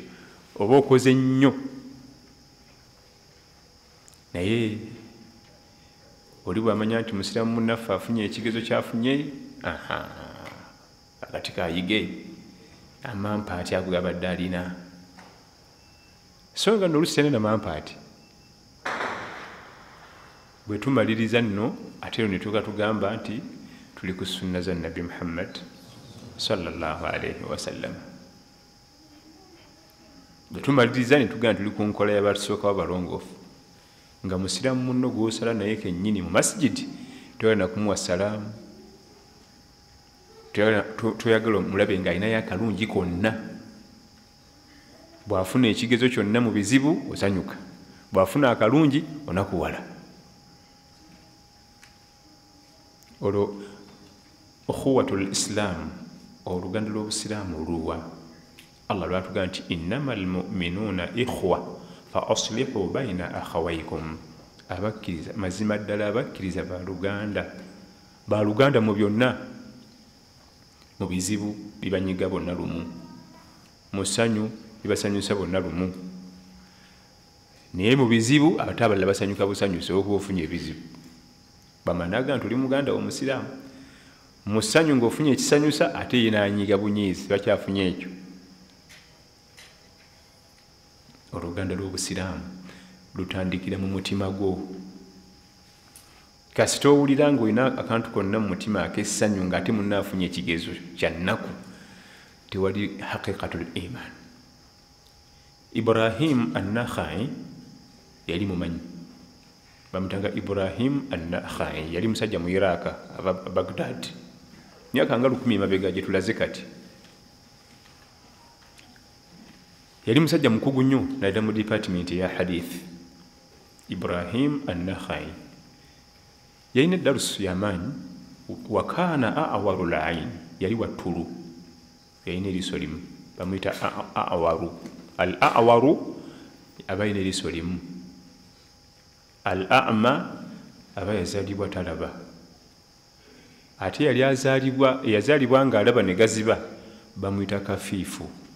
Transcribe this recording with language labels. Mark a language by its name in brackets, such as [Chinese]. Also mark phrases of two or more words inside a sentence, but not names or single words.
[Ganda] Oba okoze nnyo naye oli bw'amanya nti musiramu munnaffe afunye ekigezo kyafunye, akati kayige amampaati ago gabadde alina, so nga noluusi tene namampaati. Bwe tumaliriza nno ate ero ne tuuka tugamba nti tuli ku sunna za Nabi Muhammad [Arabic] صلى الله عليه وسلم. [Ganda] Bwe tumaliriza ne tugamba tuli ku nkola y'abatusookawo abalongoofu, nga musiramu munno gw'osala naye kennyini mu masjidi toyagala na kumuwa salaamu, toyagala omulabe ng'alinayo akalungi konna. Bw'afuna ekigezo kyonna mu bizibu osanyuka, bw'afuna akalungi onakuwala. Olwo [Arabic] أخوة الإسلام, [Ganda] oluganda lw'obusiraamu luwa. Allah lwatugamba nti [Arabic] إنما المؤمنون إخوة فأصلحوا بين أخويكم. [Ganda] Abakkiriza mazima ddala, abakkiriza baluganda mu byonna, mu bizibu bibanyiga bonna lumu, mu ssanyu bibasanyusa bonna lumu, naye mu bizibu ate abalala basanyuka busanyusa okuba ofunye ebizibu. Bamanaga nti oli muganda w'omusiraamu, mu ssanyu ng'ofunye ekisanyusa ate ye n'anyiga bunyiizi, bakyafunye ekyo. Oluganda lw'obusiraamu lutandikira mu mutima gwo. Kasita owulira ng'olina akantu konna mu mutima ak'essanyu ng'ate munnaafunye ekigezo kya nnaku, tewali [Arabic] حقيقة الإيمان. [Ganda] Ibrahim an-Nakhai yali mumanyi, bamutanga Ibrahim an-Nakhai, yali musajja mu Iraq aba Baghdad, myaka nga 10 emabega gye tulaze kati. Yali musajja mukugu nnyo, naddala mu department ya hadith, Ibrahim an-Nakhai yalina darusu yamanyi [Arabic] وكان أعور العين [Ganda] yali watulu yalina eriiso limu bamuyita [Arabic] أعور الأعور [Ganda] abayina eriiso limu al-a'ma aba yazaalibwa talaba ate yali yazaalibwa ng'alaba ne gaziba bamuyita kafiifu